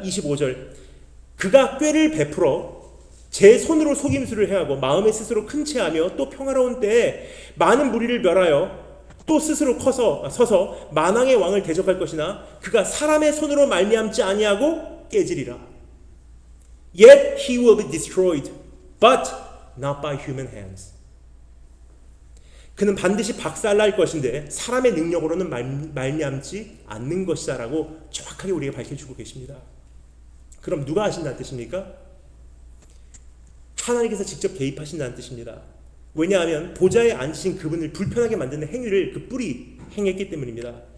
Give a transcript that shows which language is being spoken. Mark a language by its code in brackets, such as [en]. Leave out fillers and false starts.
[ko] 25절, 그가 꾀를 베풀어 제 손으로 속임수를 행하고 마음에 스스로 큰 채하며 또 평화로운 때에 많은 무리를 멸하여 또 스스로 서서 만왕의 왕을 대적할 것이나 그가 사람의 손으로 말미암지 아니하고 깨지리라. [en] Yet he will be destroyed, but not by human hands. [ko] 그는 반드시 박살날 것인데 사람의 능력으로는 말미암지 않는 것이다 라고 정확하게 우리에게 밝혀주고 계십니다. 그럼 누가 하신다는 뜻입니까? 하나님께서 직접 개입하신다는 뜻입니다. 왜냐하면 보좌에 앉으신 그분을 불편하게 만드는 행위를 그 뿔이 행했기 때문입니다.